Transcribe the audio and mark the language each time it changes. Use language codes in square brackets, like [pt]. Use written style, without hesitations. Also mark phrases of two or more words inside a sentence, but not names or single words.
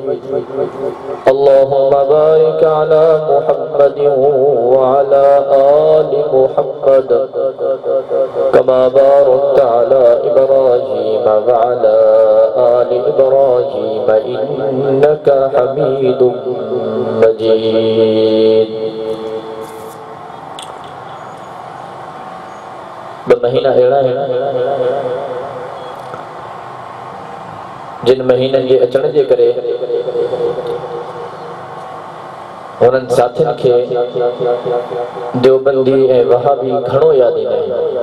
[ar] اللهم بارك على محمد وعلى آل محمد كما باركت على إبراهيم وعلى آل إبراهيم إنك حميد [sd] مجيد महीना अहिड़ा आहिनि जिन महीननि जे अचण जे करे उन्हनि साथियुनि खे देवबंदी ऐं वहाबी घणो यादि ईंदा आहिनि।